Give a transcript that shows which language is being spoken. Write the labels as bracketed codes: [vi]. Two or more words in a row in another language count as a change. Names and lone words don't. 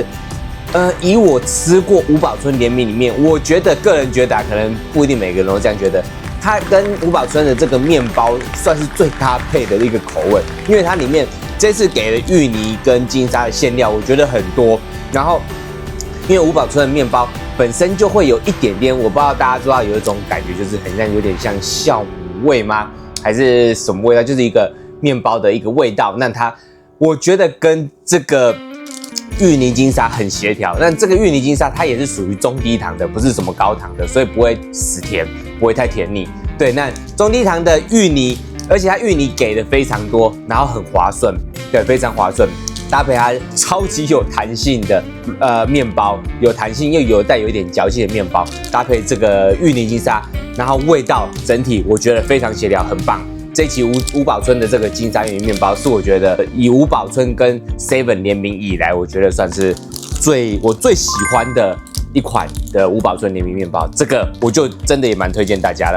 [zh] 以我吃過吳寶春聯名裡面，我覺得個人覺得可能不一定每個人都這樣覺得，它跟吳寶春的這個麵包算是最搭配的一個口味，因為它裡面這次給了芋泥跟金沙的餡料，我覺得很多。然後，因為吳寶春的麵包本身就會有一點點，我不知道大家知道有一種感覺，就是很像有點像酵母味嗎？還是什麼味道？就是一個麵包的一個味道。那它，我覺得跟這個芋泥金沙很協調，但這個芋泥金沙它也是屬於中低糖的，不是什麼高糖的，所以不會死甜，不會太甜膩。對，那中低糖的芋泥，而且它芋泥給的非常多，然後很滑順，對，非常滑順，搭配它超級有彈性的麵包，有彈性又帶有一點嚼勁的麵包，搭配這個芋泥金沙，然後味道整體我覺得非常協調，很棒。這一期吳寶春的這個金沙芋泥麵包是我覺得以吳寶春跟 Seven 聯名以來，我覺得算是我最喜歡的一款的吳寶春聯名麵包，這個我就真的也蠻推薦大家了。